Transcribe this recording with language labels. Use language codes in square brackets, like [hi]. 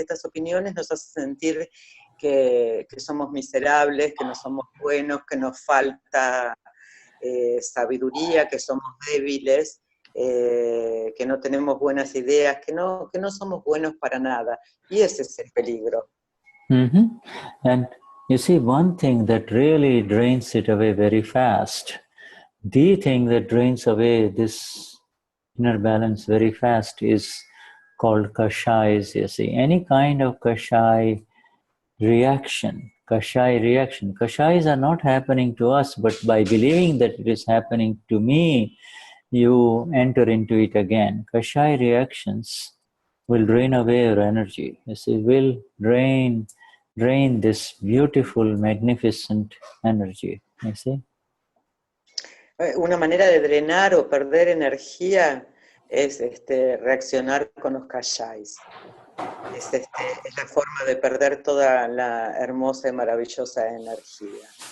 [es] Estas opiniones nos hacen sentir que somos miserables, que no somos buenos, que nos falta sabiduría, que somos débiles, que no tenemos buenas ideas, que no somos buenos para nada. Y ese es el peligro. Mm-hmm. [en] And you see, one thing that really drains it away very fast, the thing that drains away this inner balance very fast is called kashais, you see. Any kind of kashai reaction. Kashais are not happening to us, but by believing that it is happening to me, you enter into it again. Kashai reactions will drain away your energy. You see, will drain this beautiful, magnificent energy. You see? [es] Una manera de drenar o perder energía es reaccionar con los kashais. Es la forma de perder toda la hermosa y maravillosa energía.